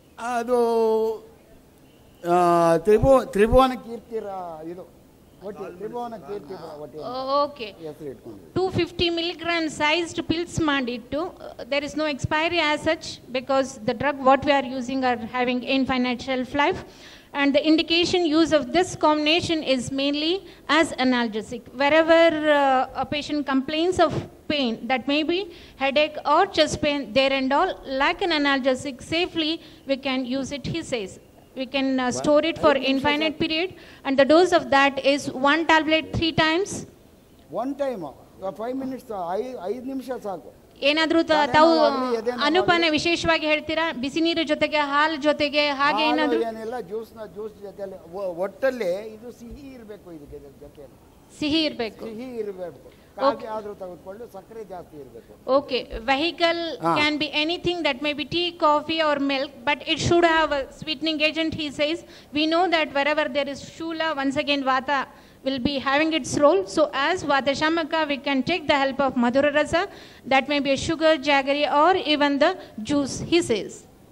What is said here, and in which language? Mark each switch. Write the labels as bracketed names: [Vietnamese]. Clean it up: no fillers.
[Kannada] ಅದು ತ್ರಿಭುವನ ಕೀರ್ತಿರ ಇದು ತ್ರಿಭುವನ ಕೀರ್ತಿ [English] Okay 250 milligram sized pills ಮಾಡಿಟ್ಟು there is no expiry as such, because the drug what we are using are having infinite shelf life, and the indication use of this combination is mainly as analgesic. Wherever a patient complains of pain, that may be headache or chest pain, there and all, like an analgesic safely we can use it, he says. We can store it for infinite period, and the dose of that is 1 tablet 3 times. One time, 5 minutes, [Kannada] 5 ನಿಮಿಷ ಸಾಕು. ಏನಾದರೂ ತಾವು ಅನುಪಾನ ವಿಶೇಷವಾಗಿ ಹೇಳ್ತೀರಾ? ಬಿಸಿ ನೀರು ಜೊತೆಗೆ ಹಾಲು ಜೊತೆಗೆ ಹಾಗೆ ಏನಾದರೂ? ಏನಿಲ್ಲ, ಜ್ಯೂಸ್ ಜೊತೆಲಿ ಒಟ್ಟಲ್ಲಿ ಇದು ಸಿಹಿ ಇರಬೇಕು, ಇದಕ್ಕೆ ಜೊತೆಲಿ ಸಿಹಿ ಇರಬೇಕು. ಸಿಹಿ ಇರಬೇಕು, ಕಾಫಿ ಆದ್ರೂ ತೆಗೆದುಕೊಂಡು ಸಕ್ಕರೆ ಜಾಸ್ತಿ ಇರಬೇಕು. [English] Okay, vehicle can be anything, that may be tea, coffee or milk, but it should have a sweetening agent, he says. We know that wherever there is shula, once again vata will be having its role. So as vata shamaka, we can take the help of madhura rasa, that may be a sugar, jaggery or even the juice, he says.